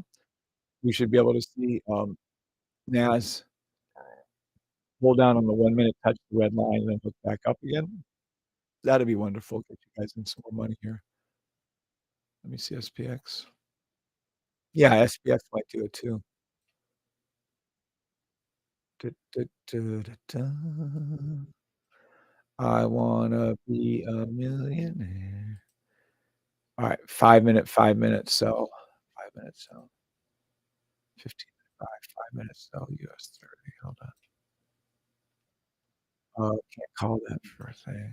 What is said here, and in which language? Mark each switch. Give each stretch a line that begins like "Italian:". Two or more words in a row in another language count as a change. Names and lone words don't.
English: We should be able to see, Nas pull down on the 1 minute, touch the red line, and then hook back up again. That'd be wonderful. Get you guys in some more money here. Let me see SPX. Yeah, SPX might do it too. Du du du du da. I wanna be a millionaire. Alright, 5-minute, 5-minute sell. 5-minute sell. 15-minute buy, 5-minute sell, US 30. Hold on. Oh, can't call that for a thing.